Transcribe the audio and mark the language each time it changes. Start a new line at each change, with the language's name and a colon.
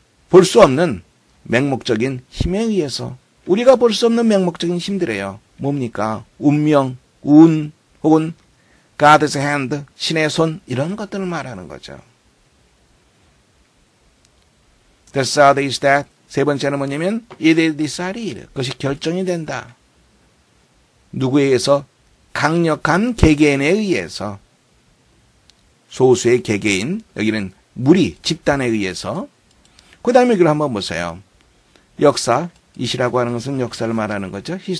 Korean: 볼 수 없는 맹목적인 힘에 의해서 우리가 볼 수 없는 맹목적인 힘들이에요. 뭡니까? 운명, 운 혹은 God's hand, 신의 손 이런 것들을 말하는 거죠.
English: The third is that
Korean: 세 번째는 뭐냐면
English: it is decided.
Korean: 그것이 결정이 된다. 누구에 의해서? 강력한 개개인에 의해서. 소수의 개개인, 여기는 무리, 집단에 의해서. 그 다음에 이걸 한번 보세요. 역사, 이시라고 하는 것은 역사를 말하는 거죠.